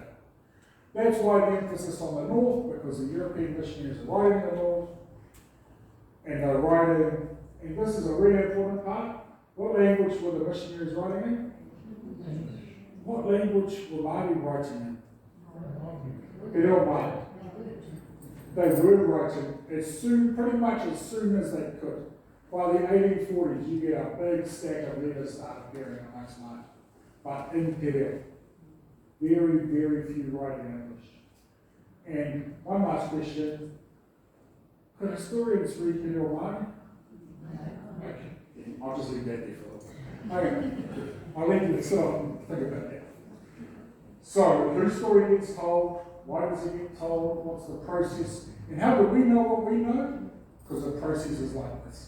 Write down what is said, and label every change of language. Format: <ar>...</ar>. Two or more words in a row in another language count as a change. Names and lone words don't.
<en>That's why the emphasis on the north, because the European missionaries are writing in the north, and they're writing, and this is a really important part. What language were the missionaries writing in? What language were Māori writing in?</en> <mi>Te reo Māori.</mi> <en>They were writing pretty much as soon as they could. By the 1840s, you get a big stack of letters start appearing amongst Māori. But in</en> <mi>te reo.</mi> <en>Very, very few writing English. And one last question. Could historians read</en> <mi>te reo Māori?</mi> <en>Okay. I'll just leave that there for a little bit. Okay. I'll let you sit up and think about that. So, whose story gets told? Why does it get told? What's the process? And how do we know what we know? Because the process is like this.</en>